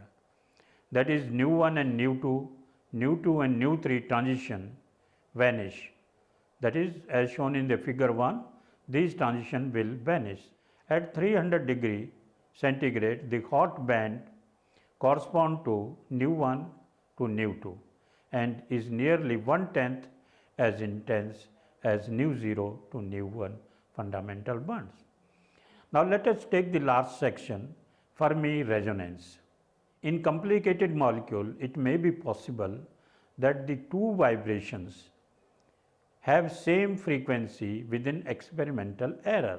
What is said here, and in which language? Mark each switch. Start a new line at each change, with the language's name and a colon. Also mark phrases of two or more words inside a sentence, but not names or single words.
English: That is nu1 and nu2, nu2 and nu3 transition vanish. That is, as shown in the figure 1, these transition will vanish. At 300 degree centigrade, the hot band correspond to nu1 to nu2 and is nearly 1/10 as intense as nu0 to nu1 fundamental bonds. Now let us take the last section, Fermi resonance. In complicated molecule, it may be possible that the two vibrations have same frequency within experimental error.